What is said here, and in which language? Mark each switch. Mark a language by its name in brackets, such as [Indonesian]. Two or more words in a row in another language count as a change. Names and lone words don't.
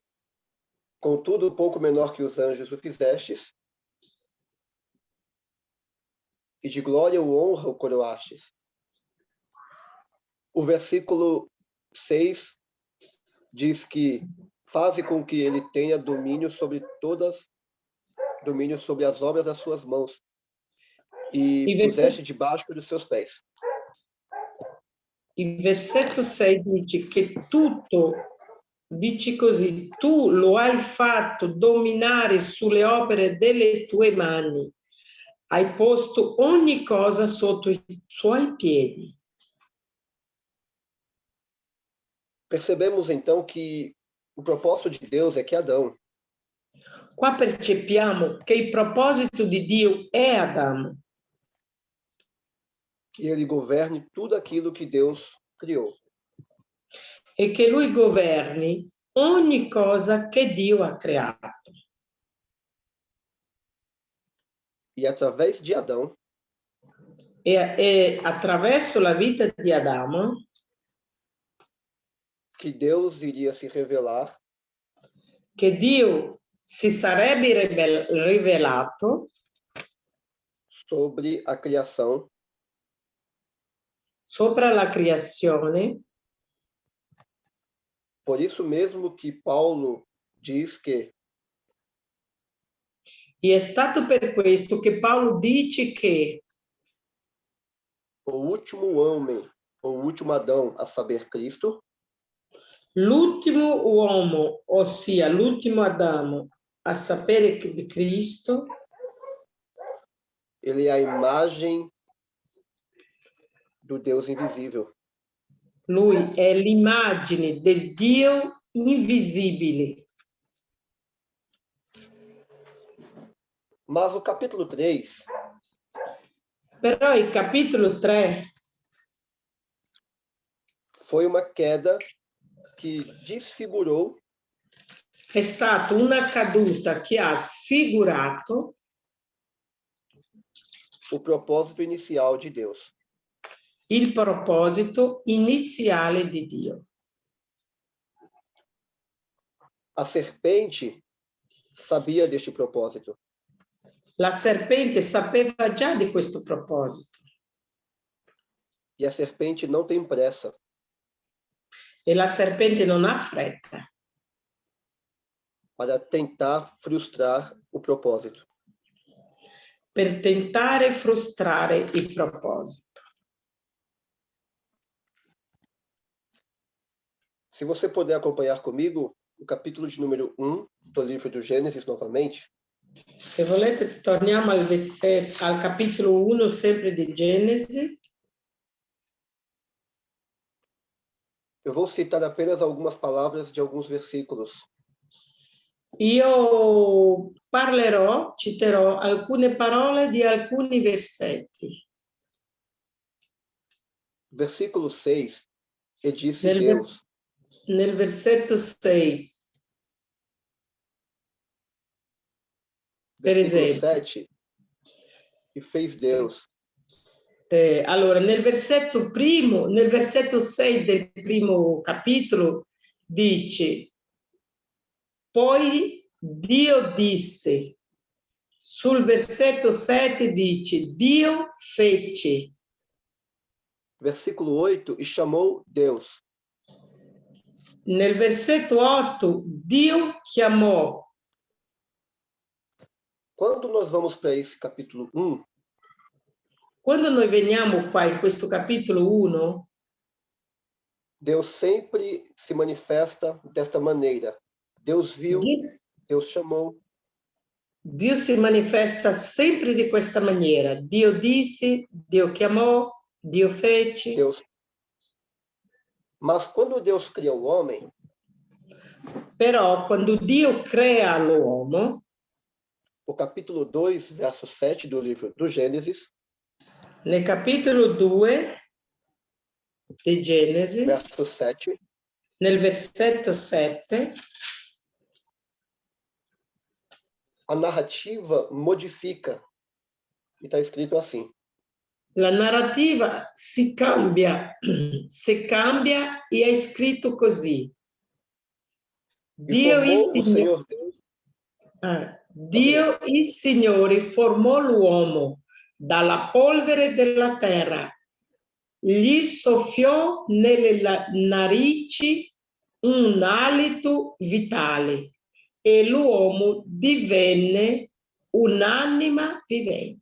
[Portuguese] Contudo, pouco menor que os anjos o fizestes, e de glória ou honra o coroastes. O versículo 6 diz que faze com que ele tenha domínio sobre as obras das suas mãos, e puseste debaixo dos seus pés. [Italian] Il versetto 6 dice che tutto, dici così, tu lo hai fatto dominare sulle opere delle tue mani, hai posto ogni cosa sotto i suoi piedi. [Portuguese] Percebemos então que o propósito de Deus é que Adão, [Italian] Qua percepiamo che il proposito di Dio è Adamo, [Portuguese] que ele governe tudo aquilo que Deus criou. [Italian] e che lui governi ogni cosa che Dio ha creato. [Portuguese] E através de Adão, [Italian] E attraverso la vita di Adamo, [Portuguese] que Deus iria se revelar [Italian] che Dio si sarebbe rivelato [Portuguese] sobre a criação, [Italian] sopra la creazione. [Portuguese] por isso mesmo que Paulo diz que [Italian] E è stato per questo che Paolo dice che [Portuguese] o último homem, o último Adão, a saber, Cristo, [Italian] l'ultimo uomo, ossia l'ultimo Adamo, a sapere di Cristo, [Portuguese] ele é a imagem do Deus invisível. [Italian] lui è l'immagine del Dio invisibile. [Portuguese] Mas o capítulo 3 [Italian] Però il capitolo 3 [Portuguese] foi uma queda que desfigurou [Italian] è stata una caduta che ha sfigurato [Portuguese] o propósito inicial de Deus. [Italian] il proposito iniziale di Dio. [Portuguese] A serpente sabia deste propósito. [Italian] La serpente sapeva già di questo proposito [Portuguese] E a serpente não tem pressa [Italian] e la serpente non ha fretta [Portuguese] para tentar frustrar o propósito. [Italian] per tentare frustrare il proposito. [Portuguese] Se você puder acompanhar comigo o capítulo de número 1 do livro do Gênesis novamente. [Italian] Se volete torniamo al capitolo 1 sempre di Genesi. [Portuguese] Eu vou citar apenas algumas palavras de alguns versículos. [Italian] Io citerò alcune parole di alcuni versetti. [Portuguese] Versículo 6, e disse Deus. [Italian] Nel versetto 6, per esempio. [Portuguese] 7, e fez Deus. [Italian] Allora, nel versetto 6 del primo capitolo dice: poi Dio disse, sul versetto 7 dice, Dio fece. [Portuguese] Versículo 8, e chamou Deus. [Italian] Nel versetto 8, Dio chiamò. [Portuguese] Quando nós vamos para esse capítulo 1, [Italian] Quando noi veniamo qua in questo capitolo 1, [Portuguese] Deus sempre se manifesta desta maneira. Deus viu, Deus chamou. [Italian] Dio si manifesta sempre di questa maniera. Dio disse, Dio chiamò, Dio fece. [Portuguese] Deus. Mas quando Deus cria o homem, [Italian] però quando Dio crea l'uomo, [Portuguese] o capítulo 2, verso 7 do livro do Gênesis, [Italian] nel capitolo 2 di Genesi, [Portuguese] verso 7, [Italian] nel versetto 7, [Portuguese] a narrativa modifica. E está escrito assim. [Italian] la narrativa si cambia e è scritto così. Dio il Signore formò l'uomo dalla polvere della terra, gli soffiò nelle narici un alito vitale e l'uomo divenne un'anima vivente.